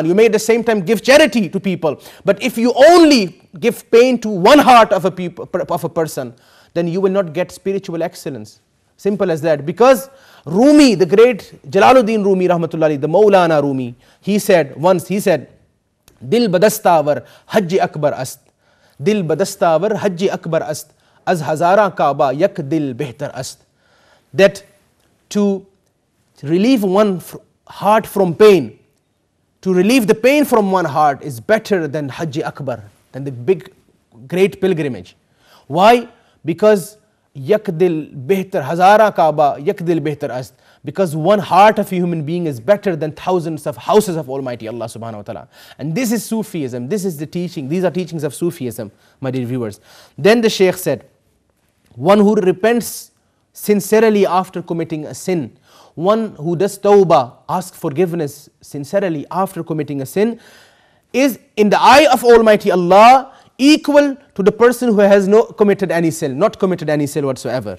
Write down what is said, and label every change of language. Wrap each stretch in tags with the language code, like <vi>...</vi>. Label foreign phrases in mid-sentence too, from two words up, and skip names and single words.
<en>You may at the same time give charity to people. But if you only give pain to one heart of a person, then you will not get spiritual excellence. Simple as that. Because Rumi, the great Jalaluddin Rumi rahmatullahi, the Maulana Rumi, he said,</en> <fa>دل بدست‌آور حج اکبر است. دل بدست‌آور حج اکبر است. از هزاران کعبه یک دل بهتر است.</fa> <en>That to relieve one heart from pain, to relieve the pain from one heart is better than</en> <fa>حج اکبر,</fa> <en>than the big, great pilgrimage. Why?</en> <fa>Because یک دل بهتر، هزاران کعبه یک دل بهتر است.</fa> <en>Because one heart of a human being is better than thousands of houses of Almighty Allah</en> <ar>سبحانه وتعالى.</ar> <en>And this is Sufism, this is the teaching, these are teachings of Sufism, my dear viewers. Then the Shaykh said, one who repents sincerely after committing a sin, one who does tawbah, asks forgiveness sincerely after committing a sin, is in the eye of Almighty Allah equal to the person who has not committed any sin whatsoever.</en>